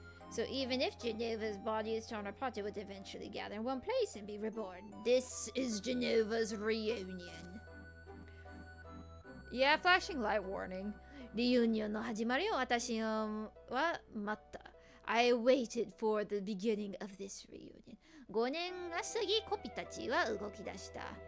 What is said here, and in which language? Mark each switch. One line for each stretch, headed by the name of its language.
English: So even if Genova's body is torn apart, it would eventually gather in one place and be reborn. This is Genova's reunion. Yeah, flashing light warning.
Japanese: リユニオンの始まりを私は待った。
English: I waited for the beginning of this reunion.
Japanese: 5年が過ぎ、コピたちは動き出した。